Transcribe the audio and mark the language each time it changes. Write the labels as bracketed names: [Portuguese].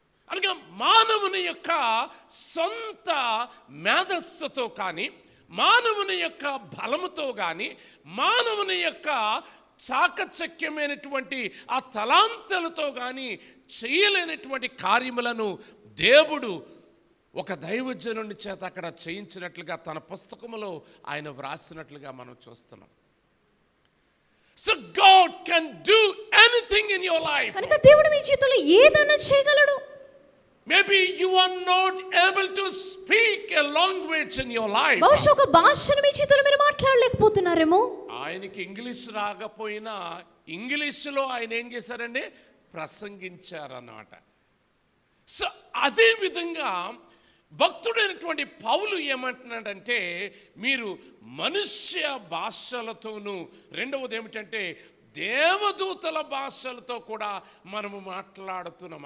[Telugu] అనగా మానవుని యొక్క సొంత మేధస్సుతో కానీ, మానవుని యొక్క బలముతో కానీ, మానవుని యొక్క చాకచక్యమైనటువంటి ఆ తలాంతలతో కానీ చేయలేనటువంటి కార్యములను దేవుడు ఒక దైవజనుని చేత అక్కడ చేయించినట్లుగా తన పుస్తకములో ఆయన వ్రాసినట్లుగా మనం చూస్తున్నాం. [English] So God can do anything in your life. [Telugu] కనుక దేవుడు మీ జీవితంలో ఏదైనా చేయగలడు. [English] Maybe you are not able to speak a language in your life. [Telugu] బహుశా ఒక భాషను మీ జీవితంలో మీరు మాట్లాడలేకపోతున్నారేమో. ఆయనకి ఇంగ్లీష్ రాకపోయినా ఇంగ్లీష్లో ఆయన ఏం చేశారండి, ప్రసంగించారన్నమాట. సో అదే విధంగా భక్తుడైనటువంటి పౌలు ఏమంటున్నాడంటే మీరు మనుష్య భాషలతోనూ, రెండవది ఏమిటంటే దేవదూతల భాషలతో కూడా మనము మాట్లాడుతున్నాం.